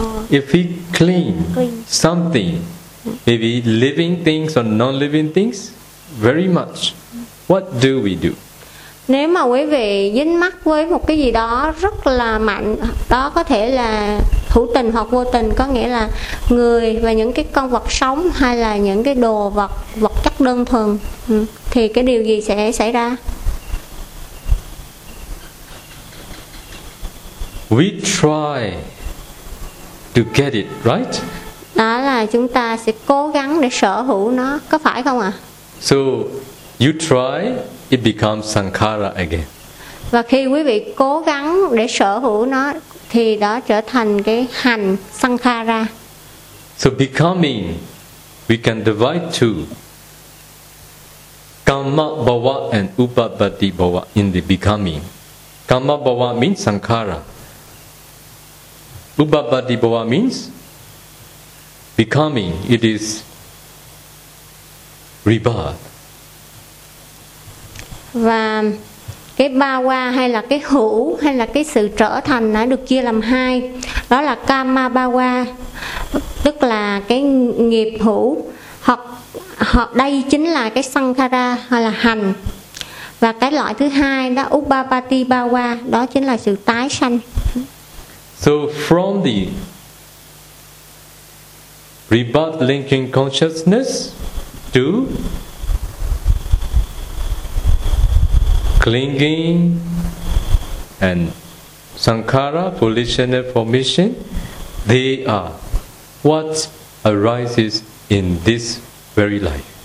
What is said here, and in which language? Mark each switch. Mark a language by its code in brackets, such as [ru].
[en] If we cling something, maybe living things or non-living things, very much, what do we do? [vi] Nếu mà quý vị dính mắc với một cái gì đó rất là mạnh, đó có thể là hữu tình hoặc vô tình, có nghĩa là người và những cái con vật sống hay là những cái đồ vật, vật chất đơn thuần, thì cái điều gì sẽ xảy ra? [en] We try to get it, right? [vi] Đó là chúng ta sẽ cố gắng để sở hữu nó, có phải không ạ? [en] So you try, it becomes sankhara again. [vi] Và khi quý vị cố gắng để sở hữu nó thì đó trở thành cái hành sankhara. [en] So becoming we can divide to kamma bhava and upapatti bhava in the becoming. Kamma bhava means sankhara. Upapatti bhava means becoming, it is rebirth. [vi] Và cái ba qua hay là cái hữu hay là cái sự trở thành đã được chia làm hai, đó là kamma ba qua, tức là cái nghiệp hữu, hoặc đây chính là cái sankhara hay là hành. Và cái loại thứ hai đó upapatti ba qua, đó chính là sự tái sanh. [en] So from the rebirth linking consciousness to clinging and sankhara, volition and formation, they are what arises in this very life.